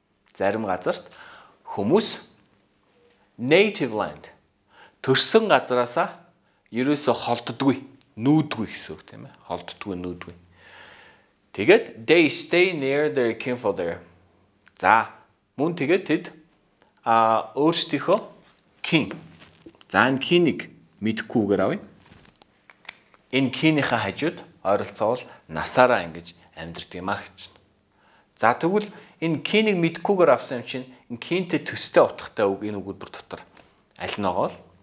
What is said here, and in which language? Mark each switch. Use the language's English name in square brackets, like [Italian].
[Mongolian] Зарим газарт хүмүүс native land төрсөн газараасаа ерөөсө холддгүй, нүүдгүй гэсэн үг тийм ээ. Холддгүй, нүүдгүй. Тэгээд [English] they stay near their kin for their. [Mongolian] За мөн тэгээд тэд өөрсдийнхөө kin. За энэ кинийг мэдэхгүйгээр авъя. Энэ кинийхээ хажууд ойролцоол насаараа ингэж амьдрдаг юм аа гэж. За тэгвэл энэ кинийг мэдэхгүйгээр авсан юм чинь энэ кинтэй төстэй утгатай үг энэ өгүүлбэр дотор аль нь байгаа бол.